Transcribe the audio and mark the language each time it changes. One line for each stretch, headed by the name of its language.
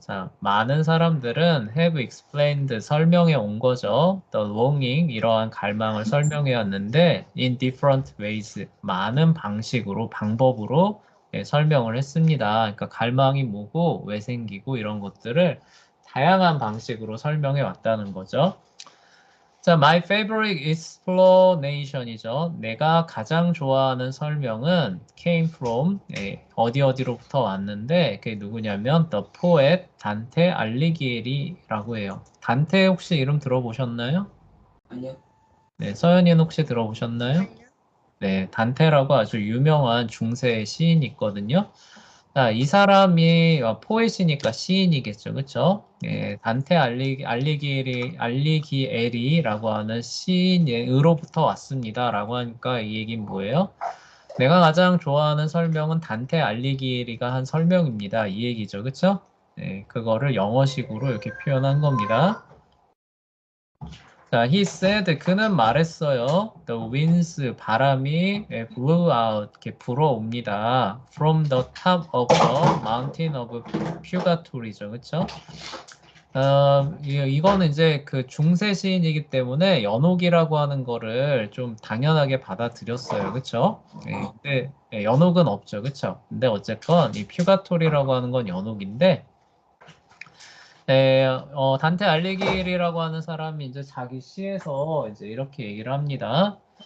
Korean: 자, 많은 사람들은
English: have explained
Korean: 설명해 온 거죠.
English: The longing
Korean: 이러한 갈망을 설명해 왔는데
English: in different ways
Korean: 많은 방식으로 방법으로 예, 설명을 했습니다. 그러니까 갈망이 뭐고 왜 생기고 이런 것들을 다양한 방식으로 설명해 왔다는 거죠.
English: 자, my favorite explanation이죠.
Korean: 내가 가장 좋아하는 설명은
English: came from
Korean: 어디로부터 왔는데 그게 누구냐면
English: the poet
Korean: 단테 알리기에리라고 해요. 단테 혹시 이름 들어보셨나요? 아니요. 네, 서연이는 혹시 들어보셨나요? 아니요. 네, 단테라고 아주 유명한 중세 시인이 있거든요. 자, 이 사람이 포에시니까 시인이겠죠, 그렇죠? 예, 단테 알리기에리라고 하는 시인으로부터 왔습니다라고 하니까 이 얘기는 뭐예요? 내가 가장 좋아하는 설명은 단테 알리기에리가 한 설명입니다. 이 얘기죠, 그렇죠? 예, 그거를 영어식으로 이렇게 표현한 겁니다. 자,
English: he said
Korean: 그는 말했어요.
English: The winds
Korean: 바람이
English: blew out
Korean: 이렇게 불어옵니다.
English: From the top of the mountain of Purgatory죠,
Korean: 그렇죠? 이거는 이제 그 중세 시인이기 때문에 연옥이라고 하는 거를 좀 당연하게 받아들였어요, 그렇죠? 근데 연옥은 없죠, 그렇죠? 근데 어쨌건 이 퓨가토리라고 하는 건 연옥인데. 네, 단테 알리기리라고 하는 사람이 이제 자기 시에서 이제 이렇게 얘기를 합니다.